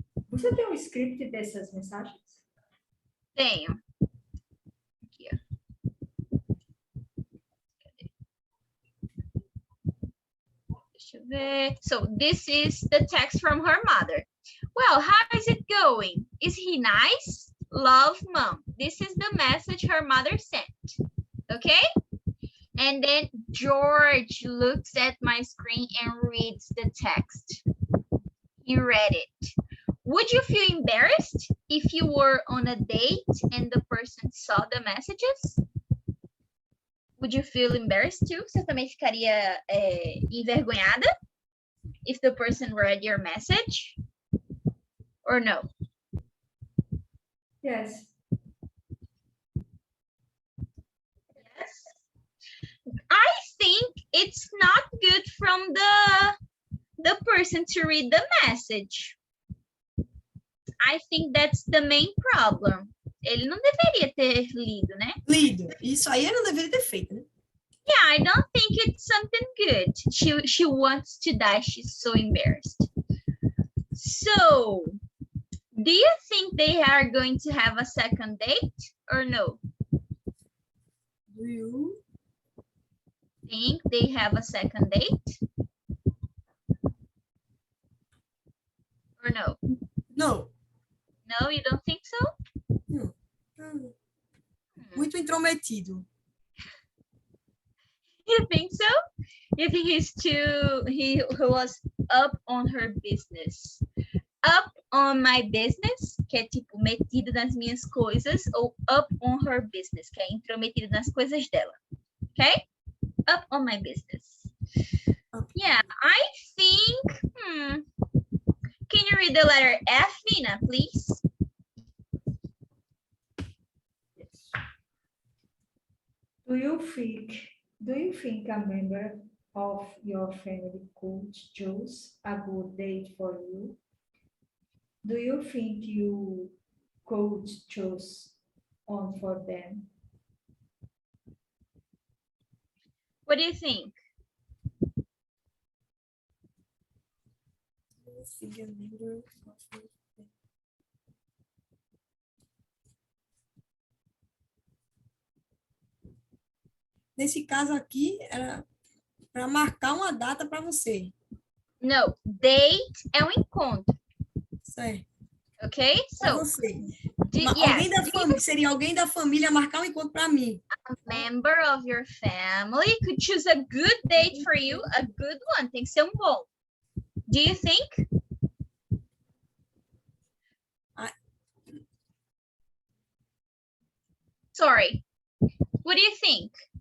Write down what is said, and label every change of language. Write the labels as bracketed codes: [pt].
[pt] Você tem um script dessas mensagens? Tenho. Aqui, ó. Cadê? Deixa eu ver. [en] So this is the text from her mother. Well, how is it going? Is he nice? Love, Mom. This is the message her mother sent. Okay? And then George looks at my screen and reads the text. He read it. Would you feel embarrassed if you were on a date and the person saw the messages? Would you feel embarrassed too? [pt] Você também ficaria envergonhada [en] if the person read your message? Or no? Yes. Yes. I think it's not good from the person to read the message. I think that's the main problem. [pt] Ele não deveria ter lido, né? Lido. Isso aí eu não deveria ter feito, né? [en] Yeah, I don't think it's something good. She wants to die. She's so embarrassed. So, do you think they are going to have a second date or no? Do you? Think they have a second date? Or no? No. No, you don't think so? [pt] Muito intrometido. [en] You think so? You think he was up on her business? Up on my business, [pt] que é tipo metido nas minhas coisas, ou [en] up on her business, [pt] que é intrometido nas coisas dela. [en] Okay? Up on my business. Yeah, I think, can you read the letter F, Nina, please? Do you think a member of your family could choose a good date for you? Do you think you could choose one for them? What do you think? [pt] Nesse caso aqui, era para marcar uma data para você. No, date é um encontro. Certo. [en] Okay? [pt] Para [en] So, [pt] você. [en] yes, [pt] Seria alguém da família marcar um encontro para mim. [en] a member of your family could choose a good date for you, a good one. [pt] Tem que ser um bom. [en] Do you think? Sorry. What do you think?